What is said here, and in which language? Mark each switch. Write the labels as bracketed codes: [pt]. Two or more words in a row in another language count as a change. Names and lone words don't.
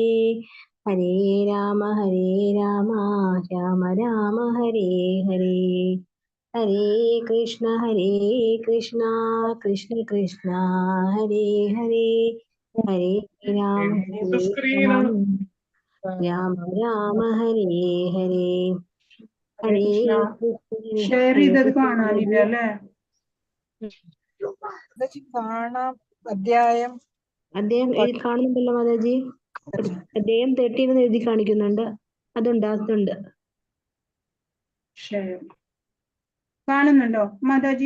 [sa] ഹരേ രാമ രാമ ഹരേ ഹരേ. ഹരേ കൃഷ്ണ കൃഷ്ണ കൃഷ്ണ ഹരേ ഹരേ. ഹരേ രാമ രാമ ഹരേ ഹരേ. ഹരേ [ml] ഷെയർ ചെയ്തത് കാണാനില്ല അല്ലേ? കാണാം. അധ്യായം കാണുന്നുണ്ടല്ലോ മാതാജി. അധ്യായം 13 എഴുതി കാണിക്കുന്നുണ്ട്. അതുണ്ട്. കാണുന്നുണ്ടോ മാതാജി?